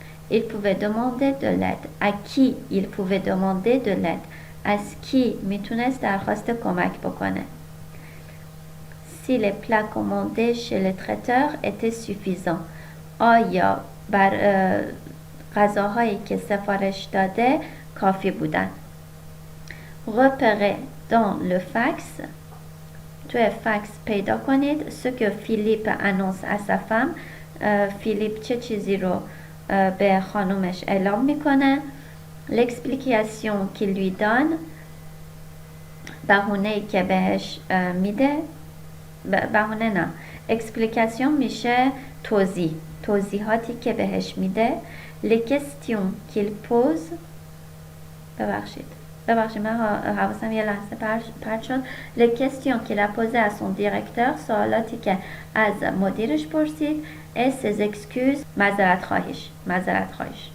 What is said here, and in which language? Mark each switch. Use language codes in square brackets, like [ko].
[fr] Il pouvait demander de l'aide. À qui il pouvait demander de l'aide. [fa] از کی میتونست درخواست کمک بکنه. [fr] Si les plats commandés chez le traiteur étaient suffisants. [fa] آیا بر غذاهایی که سفارش داده کافی بودن. [fr] Repérez dans le fax. [fa] توی فکس پیدا کنید [fr] ce que Philippe annonce à sa femme. [fa] فیلیپ چه چیزی رو به خانومش اعلام میکنه. [fr] l'explication qu'il lui donne. [fa] بهونه‌ای که بهش میده. بهونه نه. explication میشه توضیحاتی که بهش میده. [fr] les questions qu'il pose. [fa] ببخشید من حواسم یه لحظه پرت شد. [fr] les questions qu'il a posées à son directeur. [fa] سوالاتی که از مدیرش پرسید. [fr] et ses excuses. [fa] معذرت خواهیش.